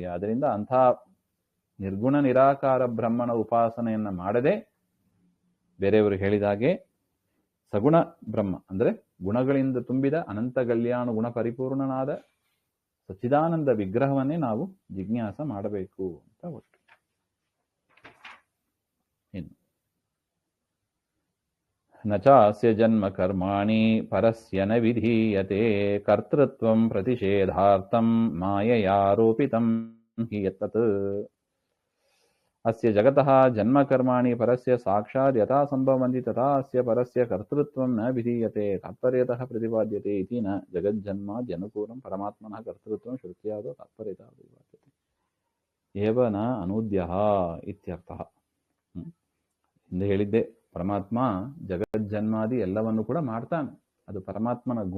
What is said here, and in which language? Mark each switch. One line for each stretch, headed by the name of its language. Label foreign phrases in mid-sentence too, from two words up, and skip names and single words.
Kannada: ಅದರಿಂದ ಅಂಥ ನಿರ್ಗುಣ ನಿರಾಕಾರ ಬ್ರಹ್ಮನ ಉಪಾಸನೆಯನ್ನ ಮಾಡದೆ ಬೇರೆಯವರು ಹೇಳಿದಾಗೆ ಸಗುಣ ಬ್ರಹ್ಮ ಅಂದ್ರೆ ಗುಣಗಳಿಂದ ತುಂಬಿದ ಅನಂತ ಕಲ್ಯಾಣ ಗುಣ ಪರಿಪೂರ್ಣನಾದ ಸಚ್ಚಿದಾನಂದ ವಿಗ್ರಹವನ್ನೇ ನಾವು ಜಿಜ್ಞಾಸ ಮಾಡಬೇಕು ಅಂತ ಒಟ್ಟು.
Sanskrit: ಇನ್ನು ನಚಾಸ್ಯ ಜನ್ಮ ಕರ್ಮಾಣಿ ಪರಸ್ಯ ನ ವಿಧೀಯತೆ ಕರ್ತೃತ್ವಂ ಪ್ರತಿಷೇಧಾರ್ಥಂ ಮಾಯಯಾರೋಪಿತಂ ಹಿ ಯತ್ತತ್. ಅಸ್ಯ ಜಗತಃ ಜನ್ಮ ಕರ್ಮಾಣಿ ಪರಸ್ಯ ಸಾಕ್ಷಾತ್ ಯಥಾ ಸಂಭವಂತಿ ತಥಾ ಅಸ್ಯ ಪರಸ್ಯ ಕರ್ತೃತ್ವಂ ನ ವಿಧೀಯತೆ ತಾತ್ಪರ್ಯತಃ ಪ್ರತಿಪಾದ್ಯತೆ ಇತಿ ನ ಜಗಜ್ಜನ್ಮಾದ್ಯನುಕೂಲಂ ಪರಮಾತ್ಮನಃ ಕರ್ತೃತ್ವಂ ಶ್ರುತ್ಯಾದೋ ತಾತ್ಪರ್ಯತಃ ಪ್ರತಿಪಾದ್ಯತೆ ಏವ ನ ಅನೂದ್ಯಃ ಇತ್ಯರ್ಥಃ.
Kannada: ಹಿಂದೆ ಹೇಳಿದ್ದೆ, ಪರಮಾತ್ಮ ಜಗಜ್ಜನ್ಮಾದಿ ಎಲ್ಲವನ್ನು ಕೂಡ ಮಾಡ್ತಾನೆ, ಅದು ಪರಮಾತ್ಮನ ಗುಣ.